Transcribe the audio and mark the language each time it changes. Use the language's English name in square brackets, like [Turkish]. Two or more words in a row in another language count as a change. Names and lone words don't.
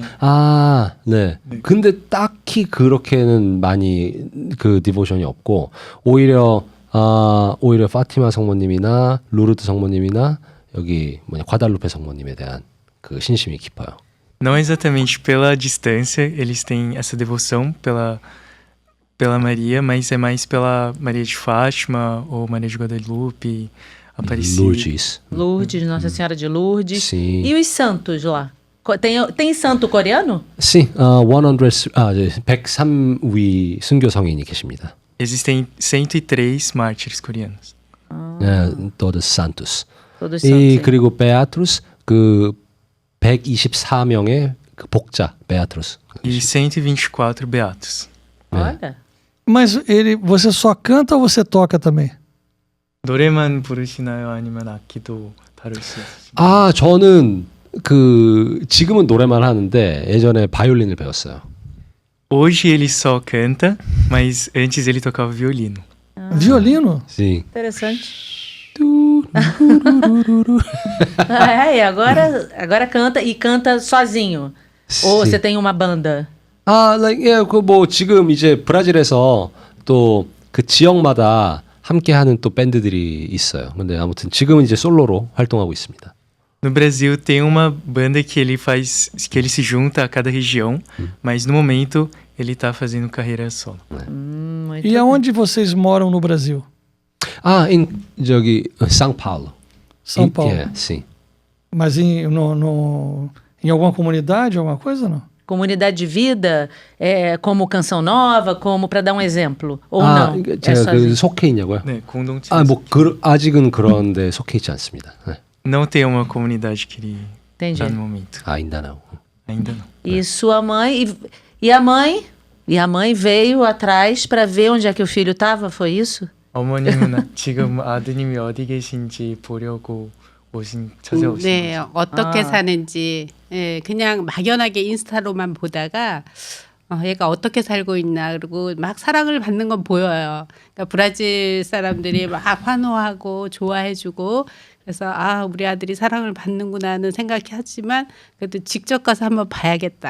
[Korean] 아, 네. 근데 딱히 그렇게는 많이 그 디보션이 없고 오히려 파티마 성모님이나 루르드 성모님이나 여기 과달루페 성모님에 대한 그 신심이 깊어요. [Portuguese] não exatamente pela distância eles têm essa devoção pela Maria, mas é mais pela Maria de Fátima ou Maria de Guadalupe, Aparecida. Lourdes. Nossa Senhora de Lourdes. Sim. E os santos lá? Tem santo coreano? sim, [Korean] 103위 순교 성인이 계십니다. [Portuguese] Existem 103 mártires coreanos. 네, todos santos. Todos [Korean] 이 [Portuguese] santos. [Korean] 그리고 베아트루스 그 124명의 그 복자 베아트루스. [Portuguese] E 124 beatos. Olha. Mas você só canta ou você toca também? [Korean] 노래만 부르시나요? 아니면 악기도 다룰 수 있으신가요? 아, 저는 지금은 노래만 하는데 예전에 바이올린을 배웠어요. [Portuguese] Hoje ele só canta, mas antes ele tocava violino. Violino? sim. Interessante. Agora canta e canta sozinho. Ou sim. você tem uma banda? [Korean] 지금 이제 브라질에서 또 그 지역마다 함께하는 또 밴드들이 있어요. 근데 아무튼 지금은 이제 솔로로 활동하고 있습니다. [Portuguese] No Brasil tem uma banda que ele se junta a cada região, mas no momento ele tá fazendo carreira solo. Muito E aonde vocês moram no Brasil? [Korean] 저기 São Paulo. [Portuguese] São Paulo. sim. Mas em alguma comunidade, alguma coisa, não? Comunidade de vida, como Canção Nova, como para dar um exemplo. Ou não? [Korean] 제가 속해 있냐고요? 네, 공동체. 아직은 그런데 속해 있지 않습니다. 네. [Portuguese] Não tem uma comunidade que ele Entendi. tá no momento. ainda não. Ainda não. E sua mãe... E a mãe? E a mãe veio atrás para ver onde é que o filho estava, foi isso? [Korean] 어머님은 지금 아드님이 어디 계신지 보려고 찾아오신 네, 거죠. 어떻게 아. 사는지 그냥 막연하게 인스타로만 보다가 얘가 어떻게 살고 있나 그리고 막 사랑을 받는 건 보여요. 그러니까 브라질 사람들이 막 환호하고 좋아해주고 그래서 우리 아들이 사랑을 받는구나는 생각하지만 그래도 직접 가서 한번 봐야겠다.